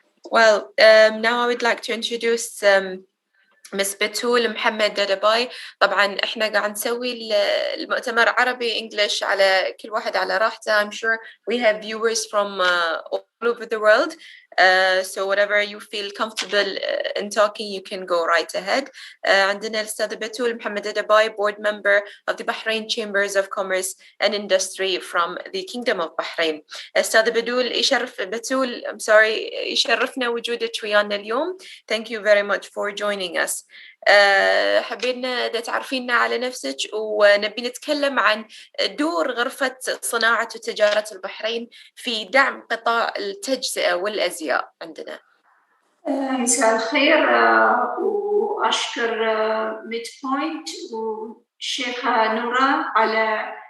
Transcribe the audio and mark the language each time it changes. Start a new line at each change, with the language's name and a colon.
English: Well, now I would like to introduce Miss Batool Mohammed Dadabhai.
Arabic: طبعا احنا قاعد نسوي المؤتمر عربي انجلش على كل واحد على راحته.
English: I'm sure we have viewers from all over the world. So whatever you feel comfortable in talking, you can go right ahead.
Arabic: عندنا الأستاذة
English: Batool Mohammed Dadabhai, board member of the Bahrain Chambers of Commerce and Industry from the Kingdom of Bahrain.
Arabic: أستاذة بتول,
English: I'm sorry,
Arabic: يشرفنا وجودك ويانا اليوم.
English: Thank you very much for joining us.
Arabic: حبينا إذا تعرفينا على نفسك ونبي نتكلم عن دور غرفة صناعة وتجارة البحرين في دعم قطاع التجزئة والأزياء عندنا. مساء الخير وأشكر ميد بوينت والشيخة نورا على